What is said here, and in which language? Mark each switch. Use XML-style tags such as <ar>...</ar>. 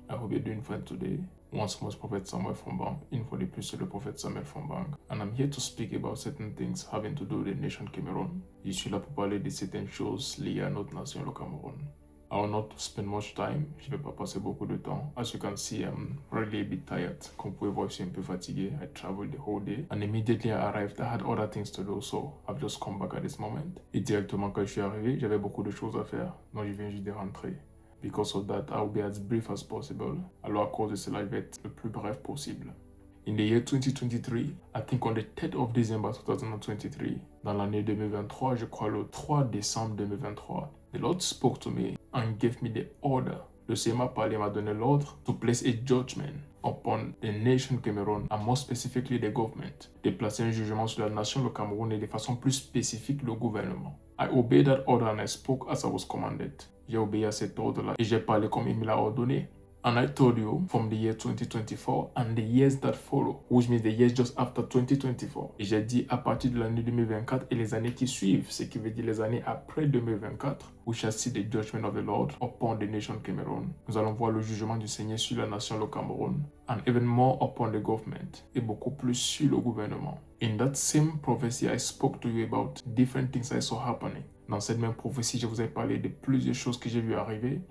<en>I hope you're doing fine today. Once more, Prophet Samuel Fombang, in for the plus le Prophet Samuel Fombang. And I'm here to speak about certain things having to do with the nation Cameroon.</en> <fr>Je suis là pour parler de certaines choses liées à notre nation, le Cameroun.</fr> <en>I will not spend much time.</en> <fr>Je ne vais pas passer beaucoup de temps.</fr> <en>As you can see, I'm really a bit tired.</en> <fr>Comme vous pouvez voir, je suis un peu fatigué.</fr> <en>I traveled the whole day. And immediately I arrived, I had other things to do. So I've just come back at this moment.</en> <fr>Et directement quand je suis arrivé, j'avais beaucoup de choses à faire. Donc je viens juste de rentrer.</fr> <en>Because of that, I will be as brief as possible.</en> <fr>Alors à cause de cela, je vais être le plus bref possible.</fr> <en>In the year 2023, I think on the 3rd of December 2023,</en> <fr>dans l'année 2023, je crois le 3 décembre 2023,</fr> <en>the Lord spoke to me and gave me the order.</en> <fr>Le Seigneur m'a parlé, m'a donné l'ordre</fr> <en>to place a judgment upon the nation Cameroon and more specifically the government.</en> <fr>De placer un jugement sur la nation le Cameroun et de façon plus spécifique le gouvernement.</fr> <en>I obeyed that order and I spoke as I was commanded.</en> <fr>J'ai obéi à cet ordre-là et j'ai parlé comme il me l'a ordonné.</fr> <en>And I told you from the year 2024 and the years that follow, which means the years just after 2024.</en> <fr>Et j'ai dit à partir de l'année 2024 et les années qui suivent, ce qui veut dire les années après 2024,</fr> <en>we shall see the judgment of the Lord upon the nation Cameroon.</en> <fr>Nous allons voir le jugement du Seigneur sur la nation le Cameroun,</fr> <en>and even more upon the government,</en> <fr>et beaucoup plus sur le gouvernement.</fr> <en>In that same prophecy, I spoke to you about different things I saw happening.</en> <fr>Dans cette même prophétie, je vous ai parlé de plusieurs choses que j'ai vu arriver.</fr>